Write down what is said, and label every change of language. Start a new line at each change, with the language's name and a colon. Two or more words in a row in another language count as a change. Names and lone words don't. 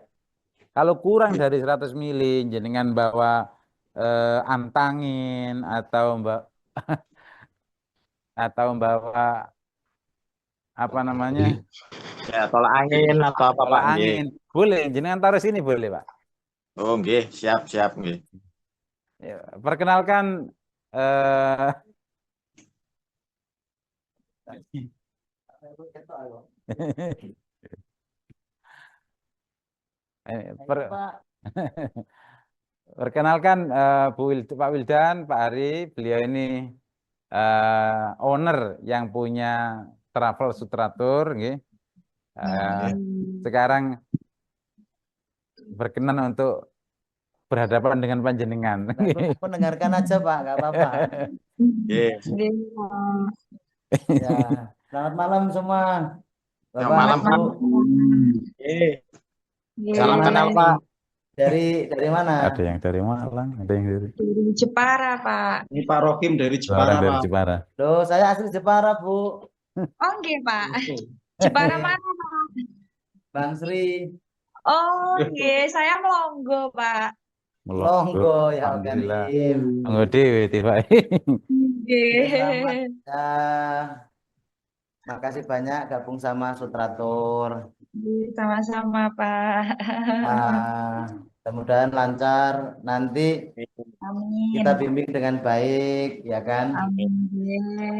Indonesian: Kalau kurang dari 100 mili, jenengan bawa antangin atau bawa apa namanya, Ya, tolak angin atau apa Pak tolak nggih. angin, boleh. Jenengan taruh sini boleh, Pak. Oh, nggih, siap nggih. Ya, perkenalkan eh per- perkenalkan Pak Wildan, Pak Ari, beliau ini owner yang punya Travel Sutratur, nggih. Nggih. Sekarang berkenan untuk berhadapan dengan panjenengan. Mendengarkan aja Pak, nggak apa-apa. Nggih. Nggih. Ya, selamat malam semua. Selamat Bapak, malam, Pak. Ibu, Nggih. Nggih. Salam dari kenal mana Pak. ini? Dari mana? Ada yang dari Malang, ada yang dari Dari Jepara, Pak. Ini Pak Rokim dari orang Jepara, dari Pak. Jepara. Loh, saya asli Jepara, Bu. Oh, nggih, Pak. Jepara mana, Pak? Bang Sri. Oh, nggih, saya Melonggo, Pak. Longgo, ya Alhamdulillah. Karim.
Javanese: Monggo dhewe tiba.
Indonesian: Nggih. Selamat. Ya, makasih banyak gabung sama Sutratur. Nggih, sama-sama, Pak. Nah, mudah-mudahan lancar. Nanti Amin. kita bimbing dengan baik, ya kan? Amin. Nggih.